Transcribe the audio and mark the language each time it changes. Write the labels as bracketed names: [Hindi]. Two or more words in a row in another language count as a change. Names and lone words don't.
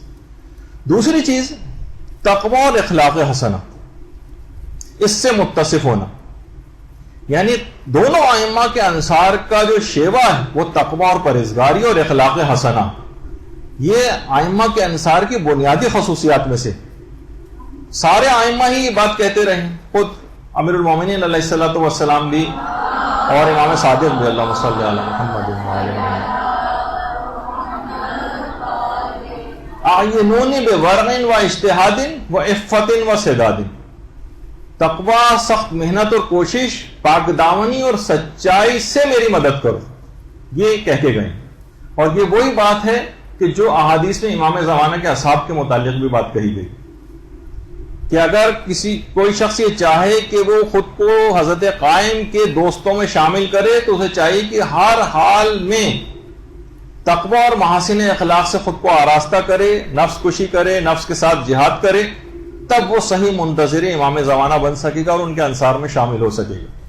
[Urdu] دوسری چیز تقوی اور اخلاق حسنہ، اس سے متصف ہونا، یعنی دونوں ائمہ کے انصار کا جو شیوا ہے وہ تقوی اور پرہیزگاری اور اخلاق حسنہ، یہ ائمہ کے انصار کی بنیادی خصوصیات میں سے۔ سارے ائمہ ہی یہ بات کہتے رہے، خود [Arabic] امیر المومنین علیہ الصلوۃ والسلام [Urdu] بھی اور امام صادق بھی، [Arabic] اللہم صلی علی محمد وعلی اعینونی بورع و اجتہاد و عفت و سداد، [Urdu] تقوی، سخت محنت اور کوشش، پاک دامنی اور سچائی سے میری مدد کرو، یہ کہہ کے گئے۔ اور یہ وہی بات ہے کہ جو احادیث میں امام زمانہ کے اصحاب کے متعلق بھی بات کہی گئی کہ اگر کوئی شخص یہ چاہے کہ وہ خود کو حضرت قائم کے دوستوں میں شامل کرے تو اسے چاہیے کہ ہر حال میں تقوی اور محاسن اخلاق سے خود کو آراستہ کرے، نفس کشی کرے، نفس کے ساتھ جہاد کرے، تب وہ صحیح منتظر امام زمانہ بن سکے گا اور ان کے انصار میں شامل ہو سکے گا۔